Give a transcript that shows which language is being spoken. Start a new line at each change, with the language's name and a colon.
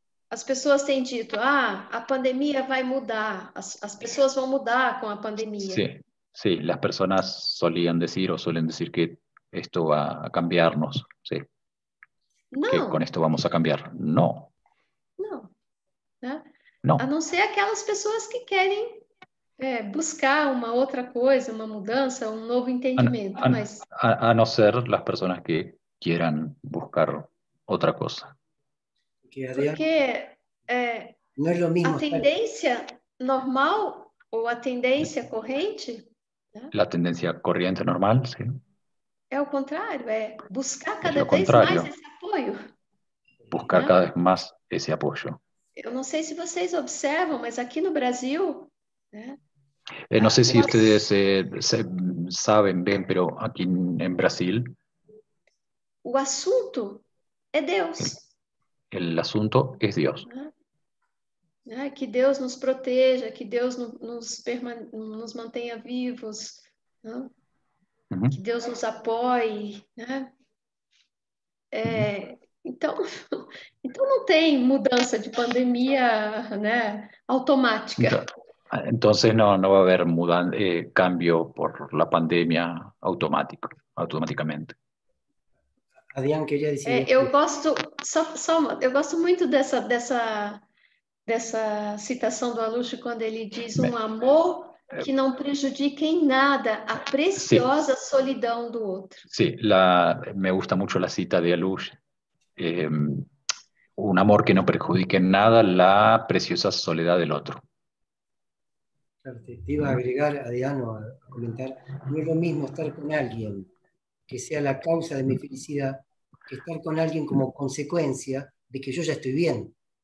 Portuguese: As pessoas têm dito, a pandemia vai mudar, as pessoas vão mudar com a pandemia.
Spanish: Sí, sí, las personas solían decir o suelen decir que esto va a cambiarnos, sí.
Portuguese: Não.
Spanish: Que con esto vamos a cambiar. No.
Portuguese: Não. Né?
Spanish: No.
Portuguese: A não ser aquelas pessoas que querem buscar uma outra coisa, uma mudança, um novo entendimento.
Spanish: A no ser las personas que quieran buscar otra cosa.
Portuguese: Porque
Spanish: no es lo mismo
Portuguese: a tendência normal ou a tendência corrente... Né?
Spanish: La tendencia corriente normal, sí.
Portuguese: É o contrário, buscar cada vez mais esse apoio.
Spanish: Buscar cada vez más ese apoyo.
Portuguese: Eu não sei se vocês observam, mas aqui no Brasil... Né?
Spanish: No sé si ustedes saben bien, pero aquí en Brasil...
Portuguese: O assunto é Deus.
Spanish: El asunto es Dios.
Portuguese: Que Deus nos proteja, que Deus nos mantenha vivos, né? Que Deus nos apoie, né? Então não tem mudança de pandemia, né, automática.
Spanish: Entonces no va a haber cambio por la pandemia automáticamente.
Portuguese: Adrián, queria dizer... Eu gosto muito dessa citação do Aluche, quando ele diz um amor que não prejudica em nada a preciosa solidão do outro.
Spanish: Sí, me gusta mucho la cita de Aluche. Un amor que no perjudique en nada la preciosa soledad del otro. Claro, te iba a agregar, Adrián, a comentar, no es lo mismo estar con alguien que sea la causa de mi felicidad que estar con alguien como consecuencia de que yo ya estoy bien.